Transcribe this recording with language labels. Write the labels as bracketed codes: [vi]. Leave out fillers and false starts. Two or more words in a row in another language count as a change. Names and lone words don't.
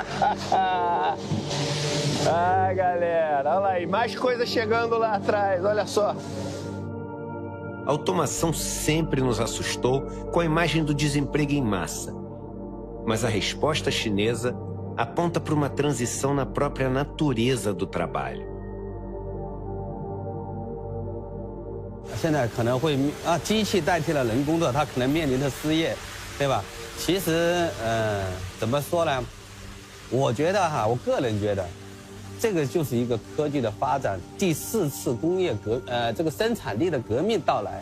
[pt] Ah, galera, olha lá aí, mais coisa chegando lá atrás, olha só. A automação sempre nos assustou com a imagem do desemprego em massa. Mas a resposta chinesa aponta para uma transição na própria natureza do trabalho. [zh] 现在可能会机器代替了人工作，它可能面临的失业，对吧？其实怎么说呢？我觉得我个人觉得，这个就是一个科技的发展第4次工业这个生产力的革命到来。